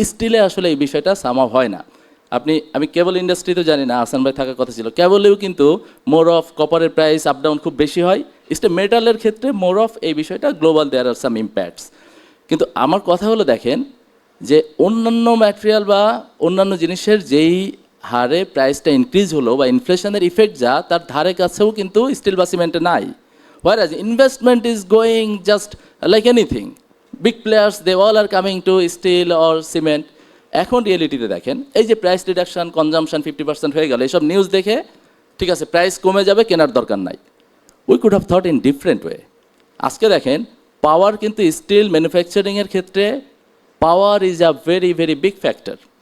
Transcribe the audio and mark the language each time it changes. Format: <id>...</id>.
<bn>স্টিলে আসলে এই বিষয়টা সামাও হয় না। আমি কেবল ইন্ডাস্ট্রিতে জানি না, আসান ভাই থাকার কথা ছিল, কেবলেও কিন্তু মোর অফ কপারের প্রাইস আপ ডাউন খুব বেশি হয়। মেটালের ক্ষেত্রে মোর অফ এই বিষয়টা গ্লোবাল,</bn> <en>There are some impacts.</en> <bn>কিন্তু আমার কথা হলো, দেখেন যে অন্যান্য ম্যাটেরিয়াল বা অন্যান্য জিনিসের যেই হারে প্রাইসটা ইনক্রিজ হলো বা ইনফ্লেশনের ইফেক্ট যা তার ধারে কাছেও কিন্তু স্টিল বা সিমেন্টে নাই।</bn> <en>Whereas investment is going just like anything. Big players, they all are coming to steel or cement.</en> <bn>এখন রিয়েলিটিতে দেখেন এই যে প্রাইস রিডাকশন কনজামশন 50% হয়ে গেল, এইসব নিউজ দেখে ঠিক আছে প্রাইস কমে যাবে, কেনার দরকার নাই।</bn> <en>We could have thought in different way.</en> <bn>আজকে দেখেন পাওয়ার কিন্তু স্টিল ম্যানুফ্যাকচারিংয়ের ক্ষেত্রে</bn> <en>Power is a very very big factor.</en>